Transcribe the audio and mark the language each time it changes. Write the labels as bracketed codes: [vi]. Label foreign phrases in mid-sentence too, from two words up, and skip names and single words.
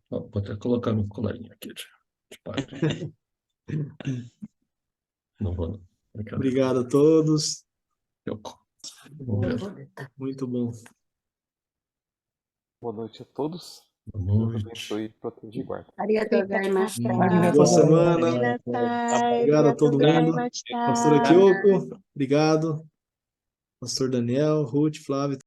[pt] Vou até colocar meu colarinho aqui de padre. Não vou, não. Obrigado a todos. Vamos ver. Muito bom. Boa noite a todos. Deus abençoe, proteja e guarde. [ja] ありがとうございました。 [pt] Boa semana. [ja] ごめんなさい。 [pt] Obrigado a todo [ja] ありがとうござい [pt] mundo. [ja] ました。 [pt] Pastora Kyoko, obrigado. Pastor Daniel, Ruth, Flávio.